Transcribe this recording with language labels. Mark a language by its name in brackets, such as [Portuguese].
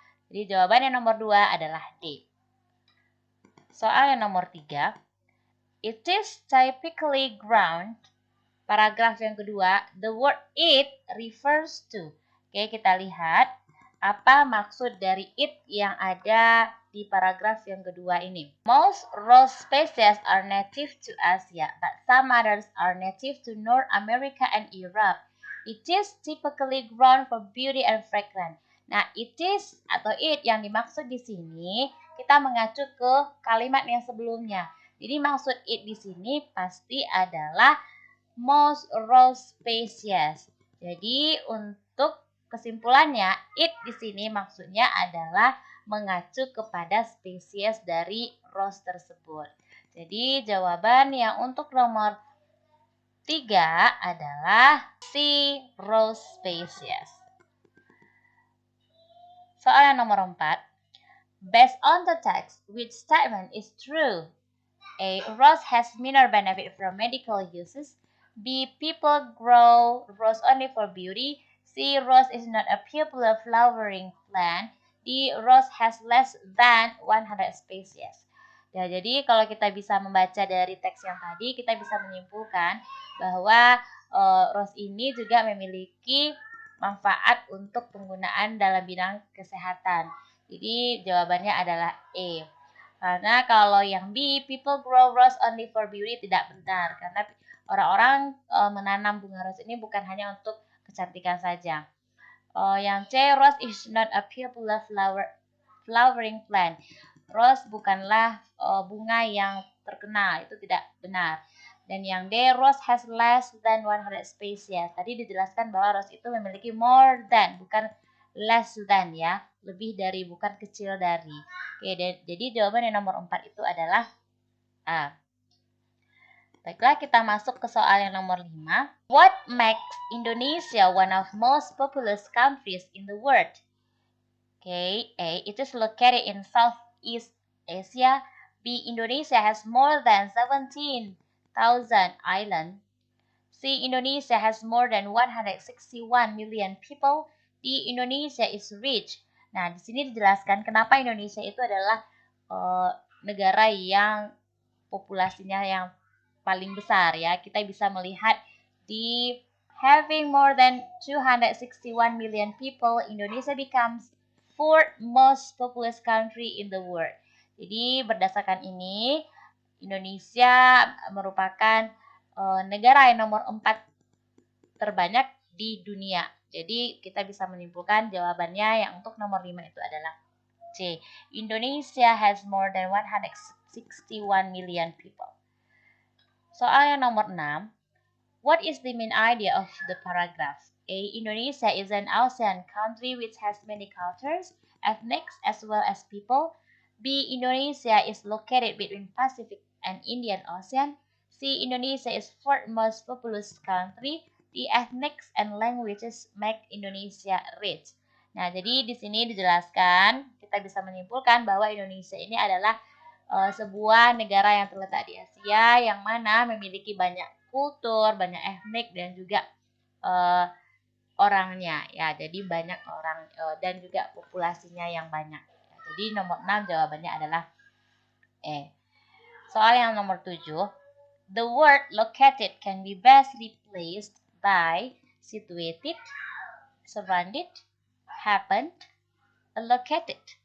[Indonesian] Jadi jawaban yang nomor 2 adalah D. Soal yang nomor 3. [English] It is typically ground. [Indonesian] Paragraf yang kedua, [English] the word it refers to. [Indonesian] Oke, kita lihat apa maksud dari it yang ada di paragraf yang kedua ini. [English] Most rose species are native to Asia, but some others are native to North America and Europe. It is typically grown for beauty and fragrance. [Indonesian] Nah, it is atau it yang dimaksud di sini kita mengacu ke kalimat yang sebelumnya. Jadi maksud it di sini pasti adalah [English] most rose species. [Indonesian] Jadi untuk kesimpulannya, it di sini maksudnya adalah mengacu kepada spesies dari rose tersebut. Jadi jawaban yang untuk nomor 3 adalah C, rose species. Soal yang nomor 4. [English] Based on the text, which statement is true? A. Rose has minor benefit from medical uses. B. People grow rose only for beauty. C. Rose is not a popular flowering plant. D. Rose has less than 100 species. [Indonesian] Ya, jadi kalau kita bisa membaca dari teks yang tadi, kita bisa menyimpulkan bahwa rose ini juga memiliki manfaat untuk penggunaan dalam bidang kesehatan. Jadi jawabannya adalah E. Karena kalau yang B, [English] people grow rose only for beauty, [Indonesian] tidak benar. Karena orang-orang menanam bunga rose ini bukan hanya untuk kecantikan saja. [English] Yang C, rose is not a popular flowering plant. [Indonesian] Rose bukanlah bunga yang terkenal, itu tidak benar. [English] Dan yang D, rose has less than 100 species. [Indonesian] Tadi dijelaskan bahwa rose itu memiliki more than, bukan less than ya. Lebih dari, bukan kecil dari. Oke, jadi jawaban yang nomor 4 itu adalah A. Baiklah, kita masuk ke soal yang nomor 5. [English] What makes Indonesia one of most populous countries in the world? Okay, A. It is located in Southeast Asia. B. Indonesia has more than 17,000 islands. C. Indonesia has more than 161 million people. D. Indonesia is rich. [Indonesian] Nah, di sini dijelaskan kenapa Indonesia itu adalah negara yang populasinya yang paling besar ya. Kita bisa melihat di [English] having more than 261 million people, Indonesia becomes fourth most populous country in the world. [Indonesian] Jadi berdasarkan ini, Indonesia merupakan negara yang nomor 4 terbanyak di dunia. Jadi kita bisa menyimpulkan jawabannya yang untuk nomor 5 itu adalah C. [English] Indonesia has more than 161 million people. [Indonesian] Soal yang nomor 6. [English] What is the main idea of the paragraph? A. Indonesia is an ASEAN country which has many cultures, ethnics, as well as people. B. Indonesia is located between Pacific and Indian Ocean. C. Indonesia is fourth most populous country. The ethnics and languages make Indonesia rich. [Indonesian] Nah, jadi di sini dijelaskan, kita bisa menyimpulkan bahwa Indonesia ini adalah sebuah negara yang terletak di Asia yang mana memiliki banyak kultur, banyak etnik dan juga orangnya ya. Jadi banyak orang dan juga populasinya yang banyak. Ya, jadi nomor 6 jawabannya adalah E. Soal yang nomor 7. [English] The word located can be best replaced by situated, surrounded, happened, located.